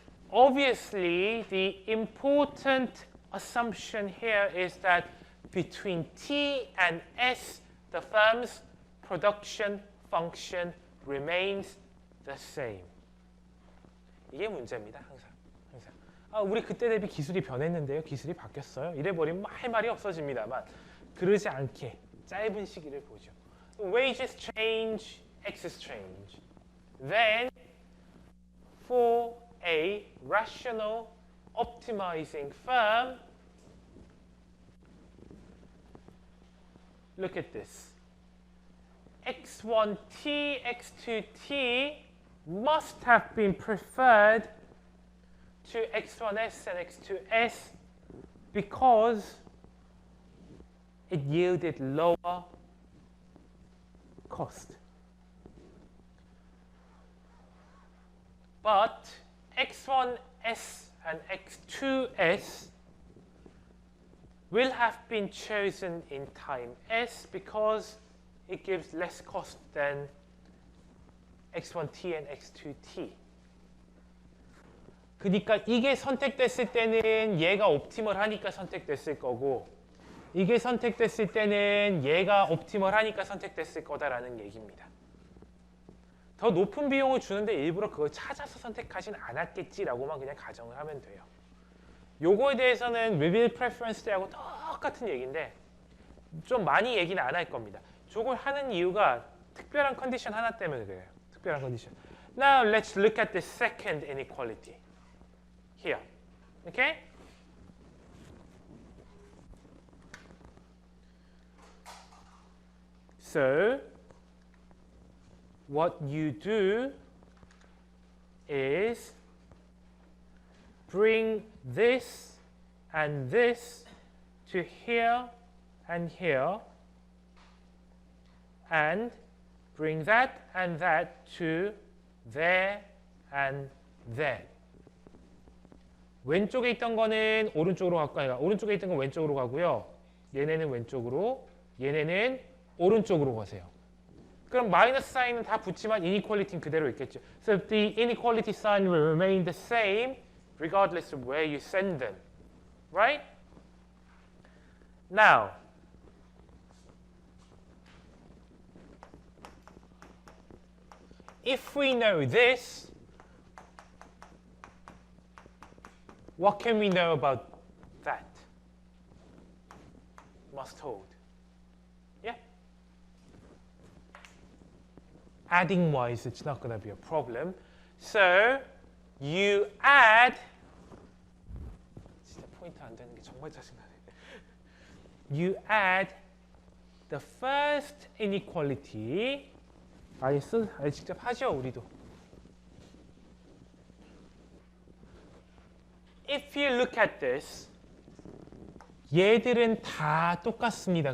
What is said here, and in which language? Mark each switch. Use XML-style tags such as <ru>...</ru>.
<en>Obviously, the important assumption here is that between t and s, the firm's production function remains the same.</en> <ko>이게 문제입니다, 항상. 우리 그때 대비 기술이 변했는데요. 기술이 바뀌었어요. 이래버리면 할 말이 없어집니다만 그러지 않게 짧은 시기를 보죠.</ko> <en>Wages change, X's change. Then, for a rational optimizing firm, look at this. x1t, x2t must have been preferred to x1s and x2s because it yielded lower cost. But x1s and x2s will have been chosen in time s because it gives less cost than x1t and x2t.</en> <ko>그러니까 이게 선택됐을 때는 얘가 옵티멀하니까 선택됐을 거고 이게 선택됐을 때는 얘가 옵티멀하니까 선택됐을 거다라는 얘기입니다. 더 높은 비용을 주는데 일부러 그걸 찾아서 선택하진 않았겠지라고만 그냥 가정을 하면 돼요. 요거에 대해서는 reveal preference 때하고 똑같은 얘기인데 좀 많이 얘기는 안 할 겁니다. 저걸 하는 이유가 특별한 컨디션 하나 때문에 그래요. 특별한 컨디션.</ko> <en>Now let's look at the second inequality here. Okay? So what you do is bring this and this to here and here and bring that and that to there and there.</en> <ko>왼쪽에 있던 거는 오른쪽으로 갈까요? 오른쪽에 있던 건 왼쪽으로 가고요. 얘네는 왼쪽으로, 얘네는 오른쪽으로 가세요. 그럼 마이너스 사인은 다 붙지만 inequality는 그대로 있겠죠.</ko> <en>So the inequality sign will remain the same regardless of where you send them. Right? Now, if we know this, what can we know about that? Must hold. Yeah? Adding wise, it's not going to be a problem. So you add.</en> <ko>진짜 포인트 안 되는 게 정말 짜증나네.</ko> <en>You add the first inequality.</en> <ko>아예 직접 하죠, 우리도.</ko> <en>If you look at this,</en> <ko>얘들은 다 똑같습니다.</ko>